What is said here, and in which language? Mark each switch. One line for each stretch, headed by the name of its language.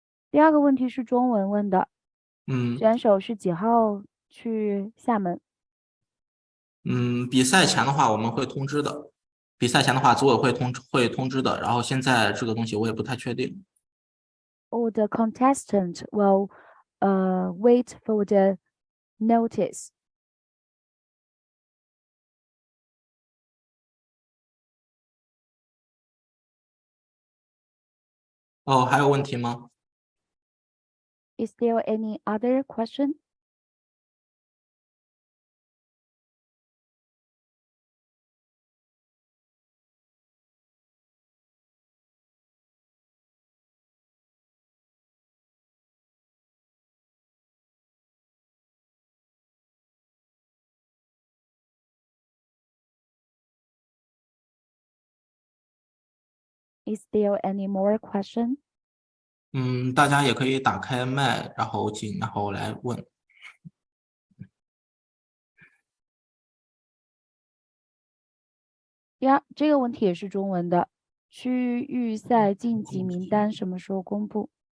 Chinese: 第2个问题是中文问的，选手是几号去厦门？比赛前的话我们会通知的，比赛前的话组委会会通知的，然后现在这个东西我也不太确定。
English: Or the contestant will wait for the notice.
Chinese: 还有问题吗？
English: Is there any other question? Is there any more question?
Chinese: 大家也可以打开麦，然后来问。呀，这个问题也是中文的。区域赛晋级名单什么时候公布？